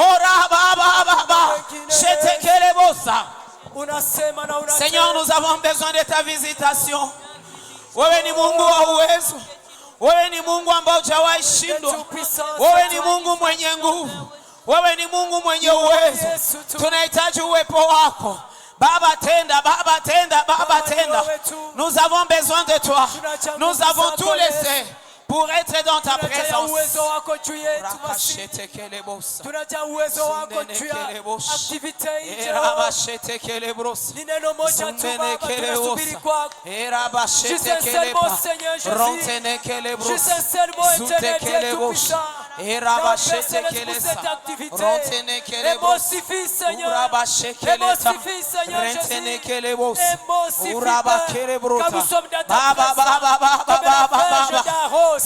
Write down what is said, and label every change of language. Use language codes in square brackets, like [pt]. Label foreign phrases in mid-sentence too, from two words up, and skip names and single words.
[sw] Unasema na unatenda. [fr] Seigneur, nous avons besoin de ta visitation. [sw] Wewe ni Mungu wa uwezo. Wewe ni Mungu ambaye hujawahi shindwa. Wewe ni Mungu mwenye nguvu. Wewe ni Mungu mwenye uwezo. Tunahitaji uwepo wako. Baba tenda, Baba tenda, Baba tenda. [fr] Nous avons besoin de toi. Nous avons tout laissé pour être dans ta présence. [sw] Tunajaa uwezo wako juu ya activity hii. Ni neno moja tu Baba, tunasubiri kwako. [fr] Juste un seul mot Seigneur Jésus. Juste un seul mot éternel tout puissant. Merci pour cette activité. Et mot suffit Seigneur. Et mot suffit Seigneur Jésus. Et mot suffit car nous sommes dans ta présence.